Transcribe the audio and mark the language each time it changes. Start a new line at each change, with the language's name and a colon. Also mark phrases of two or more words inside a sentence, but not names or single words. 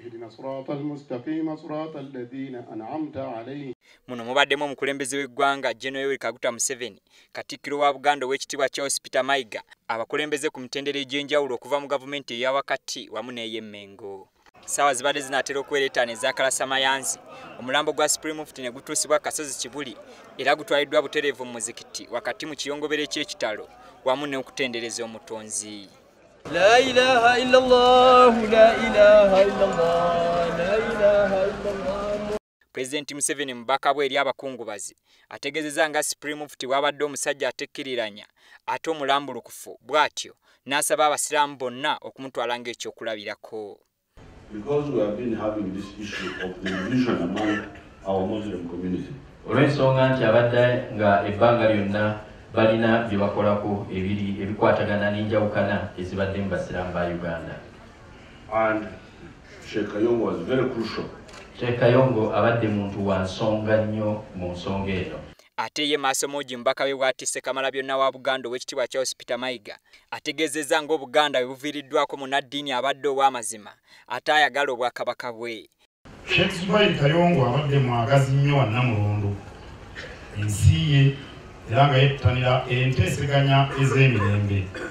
Ganda: Muno mubaddemu omukulembeze w'eggwanga General Yoweri Kaguta Museveni, Katikkiro wa Buganda ow'ekitiibwa Charles Peter Mayiga, abakulembeze ku mitendera egy'enjawulo okuva mu gavumenti eya wakati wamu n'ey'emmengo. Sawa zibadde zinatera okuwereetana ezakalasa mayanzi, omulambo gwa
English: Supreme Mufti
Ganda: ne gutuusibwa Kasozi Kibuli era gutwaliddwa butereevu mu muzikiti wakati mu kiyongobero eky'ekitalo wamu n'okutendereza omutonzi.
Arabic: لا إله إلا الله، لا إله إلا الله، لا إله إلا الله.
Ganda: President Museveni mubaka bwe eri abakungubazi ategeezezza nga
English: Supreme Mufti
Ganda: wabadde omusajja atekkiriranya ate omulambulukufu bw'atyo n'asaba abasiraamu bonna okumutwala ng'ekyokulabirako.
English: Because we have been having this issue of the division among our Muslim community.
Ganda: Olw'ensonga nti abadde nga ebbanga lyonna balina bye bakolako ebikwatagana n'enjawukana ezibadde mu basiraamu ba Uganda.
English: And Sheikh Kayongo was very crucial.
Ganda: Sheikh Kayongo abadde muntu wa nsonga nnyo mu nsonga eno. Ate ye maaso moji mbaka we bwatise Kamalabyonna wa Buganda ow'ekitiibwa Charles Peter Mayiga ategeezezza ng'Obuganda bwe buviiriddwako munnaddiini abadde ow'amazima ate ayagala obwakabaka bwe. Sheikh Zubair Kayongo abadde mwagazi nnyo wa Namulondo ensi ye era nga yettanira enteeseganya ez'emirembe.